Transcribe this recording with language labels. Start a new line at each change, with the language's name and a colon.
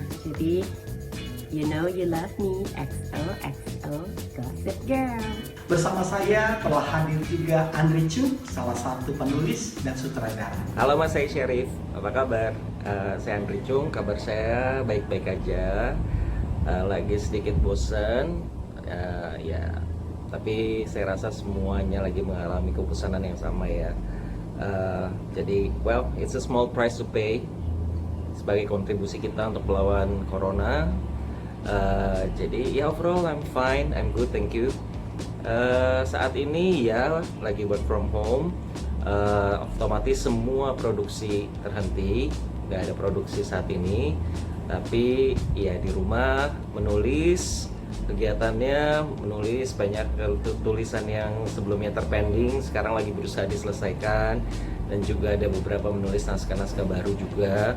English: Jadi you know you love me, XOXO Gossip Girl.
Indonesian: Bersama saya telah hadir juga Andri Chung, salah satu penulis dan sutradara. Halo Mas, saya Syarif. Apa kabar? Saya Andri Chung, kabar saya baik-baik aja. Lagi sedikit bosen, ya. Tapi saya rasa semuanya lagi mengalami kebosanan yang sama ya. Jadi,
English: well, it's a small price to pay
Indonesian: sebagai kontribusi kita untuk melawan corona. Jadi, ya
English: overall I'm fine, I'm good, thank you.
Indonesian: Saat ini ya lagi
English: work from home,
Indonesian: otomatis semua produksi terhenti, nggak ada produksi saat ini. Tapi ya di rumah menulis, kegiatannya menulis, banyak tulisan yang sebelumnya terpending sekarang lagi berusaha diselesaikan, dan juga ada beberapa menulis naskah-naskah baru juga.